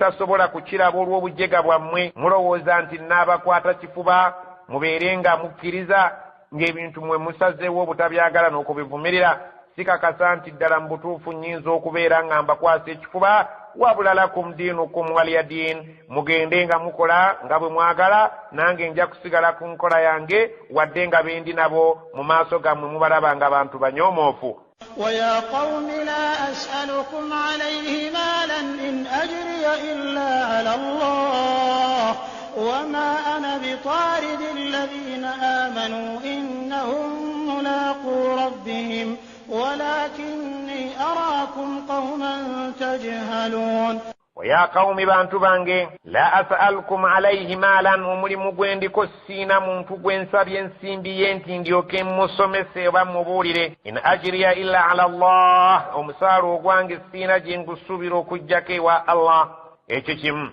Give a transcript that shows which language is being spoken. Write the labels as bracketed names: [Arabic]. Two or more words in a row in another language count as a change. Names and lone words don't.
[Ganda] mutasobola kukiraba olw'obujega bwammwe mulowooza nti naabakwata kifuba mubeere nga mukkiriza ng'ebintu mwe musazeewo obutabyagala n'okubivumirira sikakasa nti ddala mu butuufu nnyinza okubeera nga mbakwasa ekifuba wabula [Arabic] لكم دينكم ولي دين [Ganda] mugende nga mukola nga bwe mwagala nange nja kusigala ku nkola yange wadde nga bendi nabo mu maaso gammwe mubalaba nga bantu banyoomoofu. [Arabic] ويا قوم لا أسألكم عليه مالا إن أجري إلا على الله وما أنا بطارد الذين آمنوا إنهم ملاقو ربهم ولكني أراكم قوما تجهلون. ويا قوم [Ganda] bantu bange [Arabic] لا أسألكم عليه مالا [Ganda] omulimu gwendiko siina muntu gwensabye ensimbi ye nti ndyoke musomese oba mubuulire [Arabic] إن أجري إلا على الله [Ganda] omusaala ogwange siina gye ngusuubira okuggyako ewa Allah ekyo kimu